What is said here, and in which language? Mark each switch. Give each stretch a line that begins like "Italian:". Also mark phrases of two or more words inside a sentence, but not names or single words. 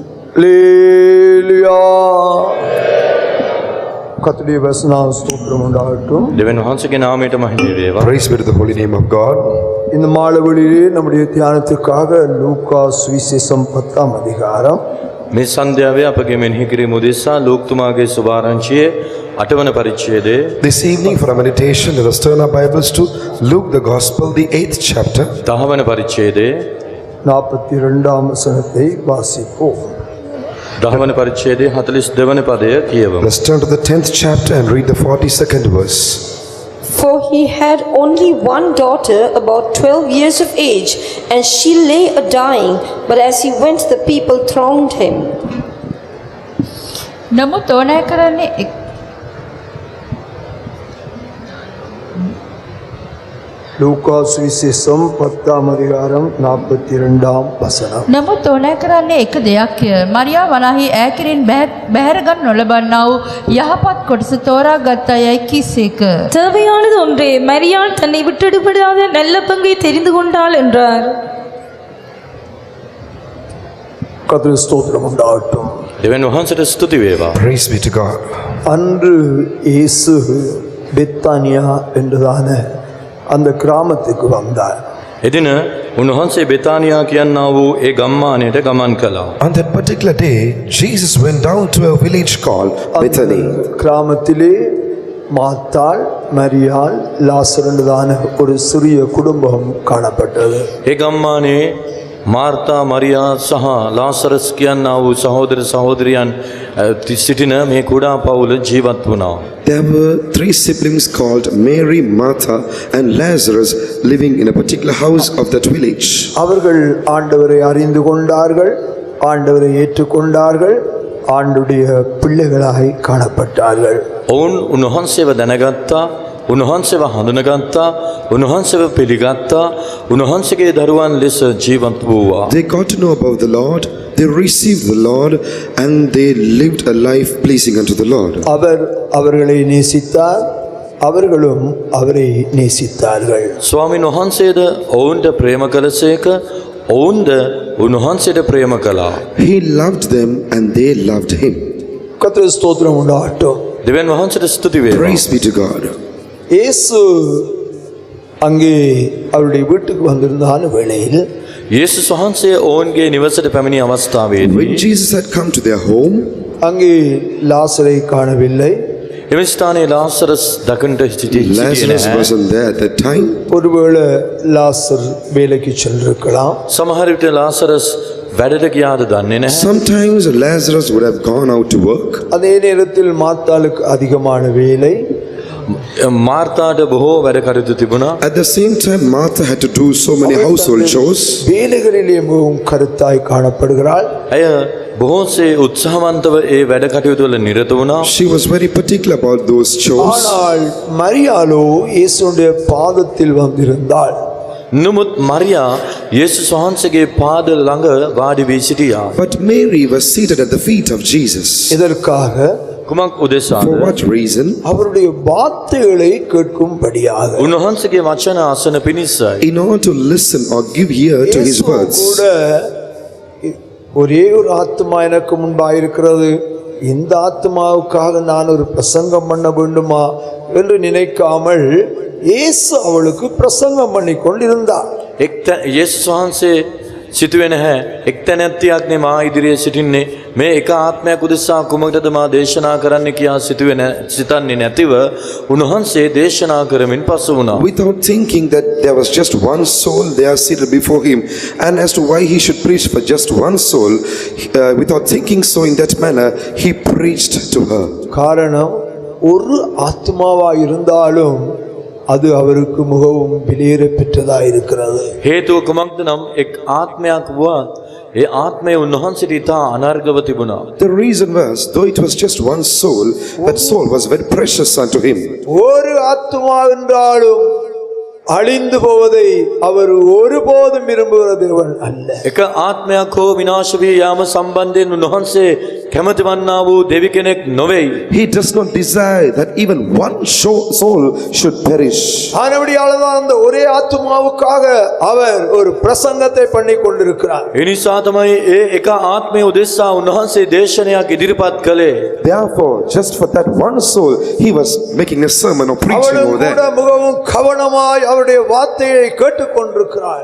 Tamil: அல்லேலூயா. கர்த்தருடைய வசனம் ஸ்தோத்திரம் உண்டாகட்டும்.
Sinhala: දෙවියන් වහන්සේගේ නාමයට මහිම වේවා.
English: Praise be to the holy name of God.
Tamil: இந்த மாலைவெளியிலே நம்முடைய தியானத்துக்காக லூக்கா சுவிசேஷம் 10ஆம் அதிகாரம்
Sinhala: මේ සන්ධ්‍යාවේ අපගේ මෙනෙහි කිරීම උදෙසා ලූක්තුමාගේ සුභාරංචියේ 8 වන පරිච්ඡේදයේ
English: This evening for our meditation, let us turn our Bibles to Luke the Gospel, the 8th chapter.
Sinhala: 10 වන පරිච්ඡේදයේ
Tamil: 42ஆம் வசனத்தை வாசிப்போம்.
Sinhala: 10 වන පරිච්ඡේදයේ 42 වන පදය කියවමු.
English: Let's turn to the 10th chapter and read the 42nd verse. For he had only one daughter about 12 years of age, and she lay a-dying, but as he went the people thronged him.
Sinhala: නමුත් ඕනෑ කරන්නේ
Tamil: லூக்கா சுவிசேஷம் 10ஆம் அதிகாரம் 42ஆம் வசனம்.
Sinhala: නමුත් ඕනෑ කරන්නේ එක දෙයක්ය. මරියා වනාහි ඈ කිරින් බැහැරගත් නොලබන්නා වූ යහපත් කොටස තෝරා ගත් අයයි කිසේක.
Tamil: தேவையானது ஒன்றே, மரியாள் தன்னை விட்டெடுபடாத நல்ல பங்கை தெரிந்து கொண்டாள் என்றார். கர்த்தருக்கு ஸ்தோத்திரம் உண்டாகட்டும்.
Sinhala: දෙවියන් වහන්සේට ස්තුති වේවා.
English: Praise be to God.
Tamil: அன்று இயேசு பெத்தானியா என்றதான அந்த கிராமத்துக்கு வந்தார்.
Sinhala: එදින උන්වහන්සේ බෙතානියා කියනා වූ ඒ ගම්මානයට ගමන් කළා.
English: On that particular day, Jesus went down to a village called Bethany.
Tamil: கிராமத்திலே மாத்தாள், மரியாள், லாசர் என்றதான ஒரு சிறிய குடும்பம் காணப்பட்டது.
Sinhala: ඒ ගම්මානේ මාර්තා මරියා සහ ලාසරස් කියනා වූ සහෝදර සහෝදරියන් සිටින මේ කුඩා පවුල ජීවත් වුණා.
English: There were 3 siblings called Mary, Martha and Lazarus living in a particular house of that village.
Tamil: அவர்கள் ஆண்டவரை அறிந்து கொண்டார்கள், ஆண்டவரை ஏற்றுக்கொண்டார்கள், ஆண்டுடைய பிள்ளைகளாய் காணப்பட்டார்கள்.
Sinhala: ඔවුන් උන්වහන්සේව දැනගත්තා, උන්වහන්සේව හඳුනගත්තා, උන්වහන්සේව පිළිගත්තා, උන්වහන්සේගේ දරුවන් ලෙස ජීවත් වූවා.
English: They got to know about the Lord, they received the Lord, and they lived a life pleasing unto the Lord.
Tamil: அவர் அவர்களை நேசித்தார், அவர்களும் அவரை நேசித்தார்கள்.
Sinhala: ස්වාමීන් වහන්සේද ඔවුන්ට ප්‍රේම කළසේක, ඔවුන්ද උන්වහන්සේට ප්‍රේම කළා.
English: He loved them and they loved him.
Tamil: கர்த்தருக்கு ஸ்தோத்திரம் உண்டாகட்டும்.
Sinhala: දෙවියන් වහන්සේට ස්තුති වේවා.
English: Praise be to God.
Tamil: இயேசு அங்கே அவருடைய வீட்டுக்கு வந்திருந்தான வேளையில்
Sinhala: යේසුස් වහන්සේ ඔවුන්ගේ නිවසට පැමිණි අවස්ථාවේදී
English: When Jesus had come to their home,
Tamil: அங்கே லாசரை காணவில்லை.
Sinhala: එම ස්ථානයේ ලාසරස් දකින්නට සිටියේ
English: Lazarus wasn't there at that time.
Tamil: ஒருவேளை லாசர் வேலைக்கு சென்றிருக்கலாம்.
Sinhala: සමහර විට ලාසරස් වැඩට ගියාද දන්නේ නැහැ.
English: Sometimes Lazarus would have gone out to work.
Tamil: அதே நேரத்தில் மாத்தாளுக்கு அதிகமான வேலை.
Sinhala: මාර්තාට බොහෝ වැඩ කටයුතු තිබුණා.
English: At the same time, Martha had to do so many household chores.
Tamil: வேலைகளிலே மிகவும் கருத்தாய் காணப்படுகிறாள்.
Sinhala: ඇය බොහෝසේ උත්සාහවන්තව ඒ වැඩ කටයුතු වල නිරත වුණා.
English: She was very particular about those chores.
Tamil: ஆனால் மரியாளோ இயேசுடைய பாதத்தில் வந்திருந்தாள்.
Sinhala: නමුත් මරියා යේසුස් වහන්සේගේ පාද ළඟ වාඩි වී සිටියා.
English: But Mary was seated at the feet of Jesus.
Tamil: இதற்காக
Sinhala: කුමක් උදෙසාද?
English: For what reason?
Tamil: அவருடைய வார்த்தைகளை கேட்கும்படியாக.
Sinhala: උන්වහන්සේගේ වචන අසන පිණිසයි.
English: In order to listen or give ear to his இயேசு words.
Tamil: கூட ஒரே ஒரு ஆத்மா எனக்கு முன்பாயிருக்கிறது, இந்த ஆத்மாவுக்காக நான் ஒரு பிரசங்கம் பண்ண வேண்டுமா என்று நினைக்காமல் இயேசு அவளுக்கு பிரசங்கம் பண்ணி கொண்டிருந்தார்.
Sinhala: යේසුස් වහන්සේ සිතුවේ නැහැ එක්තැනැත්තියක් නේ මා ඉදිරියේ සිටින්නේ, මේ එක ආත්මයක් උදෙසා කුමකටද මා දේශනා කරන්න කියා සිතන්නේ නැතිව උන්වහන්සේ දේශනා කරමින් පසු වුණා.
English: Without thinking that there was just one soul there seated before him, and as to why he should preach for just one soul, without thinking so in that manner, he preached to her.
Tamil: காரணம், ஒரு ஆத்மாவா இருந்தாலும் அது அவருக்கு மிகவும் விலையேற பெற்றதாக இருக்கிறது.
Sinhala: හේතුව කුමක්ද නම් එක් ආත්මයක් වුවත් ඒ ආත්මය උන්වහන්සේට ඉතා අනර්ගව තිබුණා.
English: The reason was, though it was just one soul, that soul was very precious unto him.
Tamil: ஒரு ஆத்மா என்றாலும் அழிந்து போவதை அவர் ஒருபோதும் விரும்புகிற தேவன் அல்ல.
Sinhala: එක ආත්මයක් හෝ විනාශ වී යාම සම්බන්ධයෙන් උන්වහන්සේ කැමති වන්නා වූ දෙවි කෙනෙක් නොවේයි.
English: He does not desire that even one soul should perish.
Tamil: ஆனபடியால்தான் அந்த ஒரே ஆத்துமாவுக்காக அவர் ஒரு பிரசங்கத்தை பண்ணி கொண்டிருக்கிறார்.
Sinhala: ඒ නිසා තමයි ඒ එක ආත්මය උදෙසා උන්වහන්සේ දේශනයක් ඉදිරිපත් කළේ.
English: Therefore, just for that one soul, he was making a sermon or preaching
Tamil: அவளும்
English: over
Tamil: கூட
English: there.
Tamil: மிகவும் கவனமாய் அவருடைய வார்த்தையை கேட்டுக்கொண்டிருக்கிறார்.